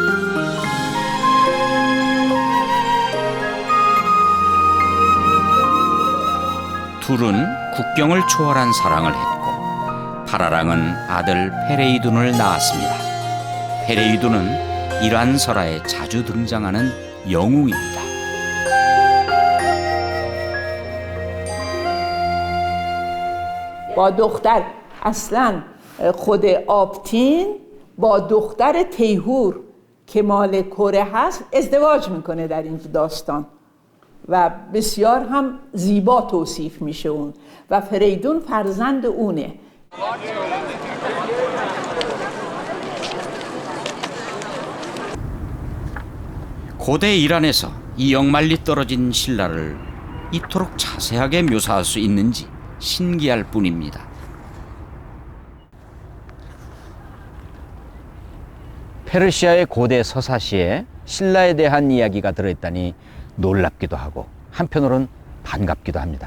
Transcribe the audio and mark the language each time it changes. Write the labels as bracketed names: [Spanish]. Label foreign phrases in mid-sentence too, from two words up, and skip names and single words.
[Korean] 둘은 국경을 초월한 사랑을 했고 파라랑은 아들 페레이둔을 낳았습니다. 페레이둔은 이란 설화에 자주 등장하는 영웅입니다. [Persian] با دختر اصلا خود آبتین با دختر تیهور که مال کره هست ازدواج میکنه در این داستان و بسیار هم زیبا توصیف میشه اون و فریدون فرزند اونه. [Korean] 고대 이란에서 이 영말리 떨어진 신라를 이토록 자세하게 묘사할 수 있는지 신기할 뿐입니다. 페르시아의 고대 서사시에 신라에 대한 이야기가 들어있다니 놀랍기도 하고 한편으론 반갑기도 합니다.